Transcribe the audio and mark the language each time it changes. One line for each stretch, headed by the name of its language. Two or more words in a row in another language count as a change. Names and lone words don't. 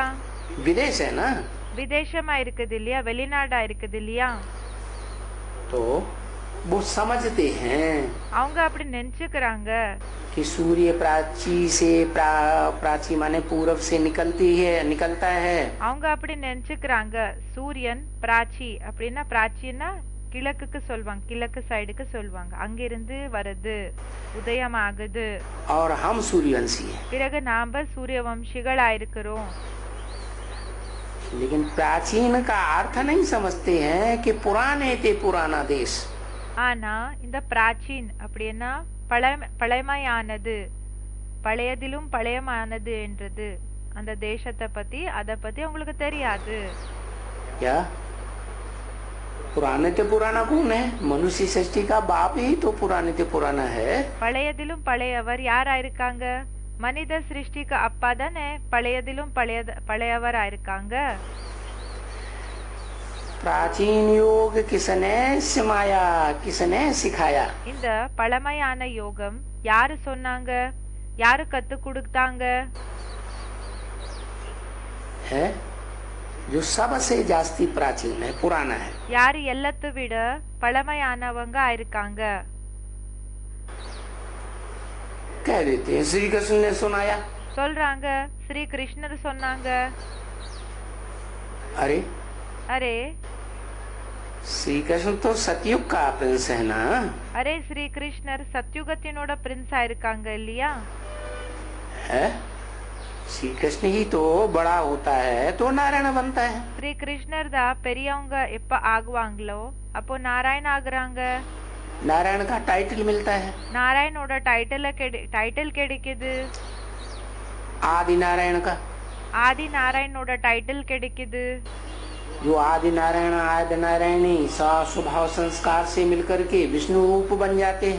Hindi: विदेश है ना.
Tamil: விதேசமா இருக்குது இல்லையா, வெளிநாடா இருக்குது இல்லையா.
Hindi: तो वो समझते हैं
Tamil: அவங்க அப்படி நினைச்சுக்கிறாங்க
Hindi: कि सूर्य प्राची माने पूरब से निकलता है.
Tamil: அவங்க அப்படி நினைச்சுக்கிறாங்க சூரியன் பிராச்சி அப்படின்னா, பிராச்சின்னா கிழக்குக்கு சொல்வாங்க, கிழக்கு சைடுக்கு சொல்வாங்க, அங்கிருந்து வருது, உதயம் ஆகுது.
Hindi: और हम सूर्यवंशी हैं.
Tamil: பிறகு நாம சூரிய வம்சிகளா இருக்கிறோம்.
Hindi: लेकिन प्राचीन का अर्थ नहीं समझते हैं कि पुराने थे पुराना देश.
Tamil: ஆனா இந்த பிராச்சீன் அப்படின்னா பழைமையானது, பழையதிலும் பழையமானது என்றது அந்த தேசத்தை பத்தி, அத பத்தி உங்களுக்கு தெரியாது.
Hindi: क्या पुराने थे पुराना कौन है? मनुष्य सृष्टि का बाप ही तो पुराने थे पुराना है.
Tamil: பழையதிலும் பழையவர் யாரா இருக்காங்க? மனித சிருஷ்டிக்கு அப்பா தானே பழையதிலும் பழையவரா இருக்காங்க.
Hindi: प्राचीन योग किसने सिमाया, किसने सिखाया?
Tamil: இந்த பழமையான யோகம் யாரு சொன்னாங்க, யாரு கத்து கொடுத்தாங்க?
Hindi: है जो सबसे जास्ती प्राचीन है, पुराना है.
Tamil: யாரு எல்லாத்தை விட பழமையானவங்க இருக்காங்க?
Hindi: कह देते हैं श्री कृष्ण ने सुनाया.
Tamil: சொல்றாங்க ஸ்ரீ கிருஷ்ணர் சொன்னாங்க.
Hindi: अरे अरे श्री कृष्ण तो सतयुग का प्रिंस है ना?
Tamil: அரே ஸ்ரீ கிருஷ்ணர் சத்யுகத்தினோட பிரின்ஸா இருக்காங்க இல்லையா?
Hindi: है श्री कृष्ण ही तो बड़ा होता है तो नारायण बनता है।
Tamil: ஸ்ரீ கிருஷ்ணர் தான் பெரியவங்க எப்ப ஆகுவாங்களோ அப்போ நாராயண் ஆகுறாங்க।
Hindi: नारायण का टाइटल मिलता है।
Tamil: நாராயணோட டைட்டில் கிடைக்குது।
Hindi: आदि नारायण का
Tamil: ஆதி நாராயணோட டைட்டில் கிடைக்குது।
Hindi: जो आदि नारायण आदि नारायणी स्वभाव संस्कार से मिलकर के विष्णु रूप बन जाते हैं।